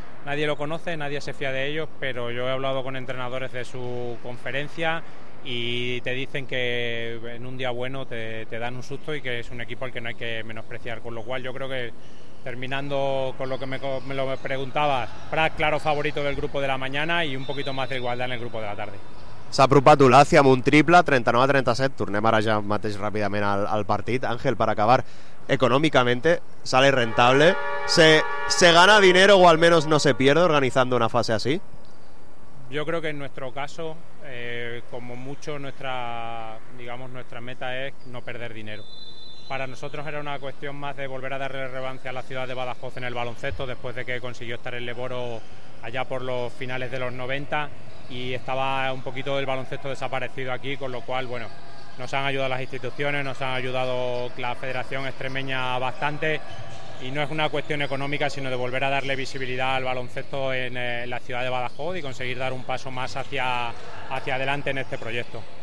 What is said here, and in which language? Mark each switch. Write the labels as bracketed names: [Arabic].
[Spanish] nadie lo conoce, nadie se fía de ellos, pero yo he hablado con entrenadores de su conferencia y te dicen que en un día bueno te dan un susto y que es un equipo al que no hay que menospreciar, con lo cual yo creo que, terminando con lo que me preguntabas, Prat, claro favorito del grupo de la mañana, y un poquito más de igualdad en el grupo de la tarde. [Catalan] S'ha apropat Olàcia amb un triple, 39-37. Tornem ara ja mateix ràpidament al partit. [Spanish] Àngel, [Catalan] per acabar, [Spanish] econòmicamente sale rentable. ¿Se gana dinero o al menos no se pierde organizando una fase así? Yo creo que en nuestro caso, como mucho, nuestra meta es no perder dinero. Para nosotros era una cuestión más de volver a darle relevancia a la ciudad de Badajoz en el baloncesto, después de que consiguió estar en Leboro allá por los finales de los 90 y estaba un poquito el baloncesto desaparecido aquí, con lo cual, bueno, nos han ayudado las instituciones, nos han ayudado la Federación Extremeña bastante, y no es una cuestión económica, sino de volver a darle visibilidad al baloncesto en la ciudad de Badajoz y conseguir dar un paso más hacia adelante en este proyecto.